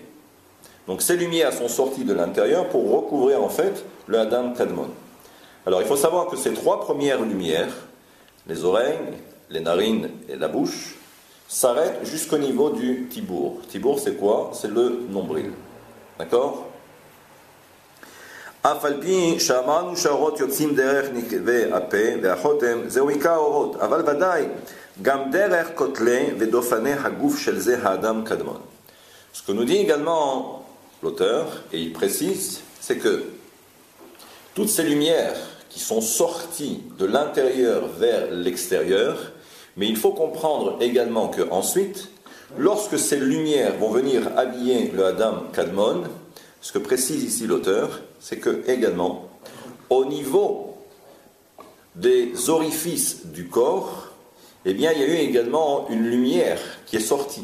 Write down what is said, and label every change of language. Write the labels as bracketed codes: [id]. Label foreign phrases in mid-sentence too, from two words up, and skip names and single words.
[fr] Donc ces lumières sont sorties de l'intérieur pour recouvrir en fait le Adam Kadmon. Alors il faut savoir que ces trois premières lumières, les oreilles, les narines et la bouche, s'arrêtent jusqu'au niveau du tibour. Tibour c'est quoi? C'est le nombril. D'accord? [he] אף על פי שאמרנו שהאורות יוצאים דרך נקבי הפה והחותם זהו עיקר האורות, אבל ודאי גם דרך כותלי ודופני הגוף של זה האדם קדמון. [fr] Ce que nous dit également l'auteur, et il précise, c'est que toutes ces lumières qui sont sorties de l'intérieur vers l'extérieur, mais il faut comprendre également que ensuite, lorsque ces lumières vont venir habiller le Adam Kadmon, ce que précise ici l'auteur, c'est que également, au niveau des orifices du corps, eh bien, il y a eu également une lumière qui est sortie.